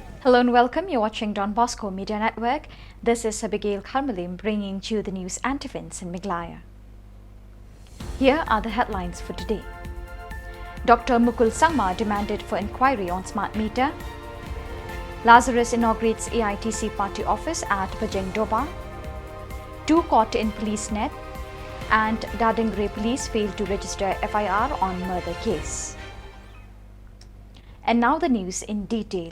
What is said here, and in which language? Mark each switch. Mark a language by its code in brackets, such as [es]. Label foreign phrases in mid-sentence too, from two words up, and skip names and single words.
[en] Hello and welcome. You're watching Don Bosco Media Network. This is Abigail Karmalim bringing you the news and events in Meghalaya. Here are the headlines for today. Dr. Mukul Sangma demanded for inquiry on smart meter. Lazarus inaugurates AITC party office at Bajeng Doba. 2 caught in police net. And Dadingre police failed to register FIR on murder case. And now the news in detail.